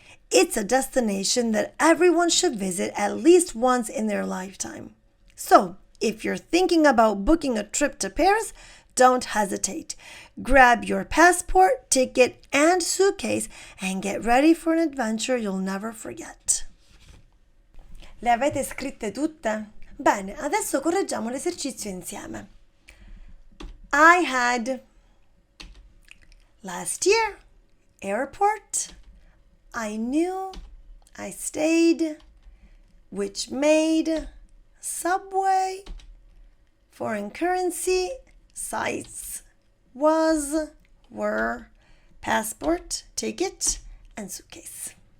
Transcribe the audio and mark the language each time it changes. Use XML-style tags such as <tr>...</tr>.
<en>It's a destination that everyone should visit at least once in their lifetime. So, if you're thinking about booking a trip to Paris, don't hesitate. Grab your passport, ticket, and suitcase and get ready for an adventure you'll never forget.</en> <it>Le avete scritte tutte? Bene, adesso correggiamo l'esercizio insieme.</it> <en>I had last year, airport, I knew, I stayed, which made, subway, foreign currency, sites, was, were, passport, ticket, and suitcase.</en>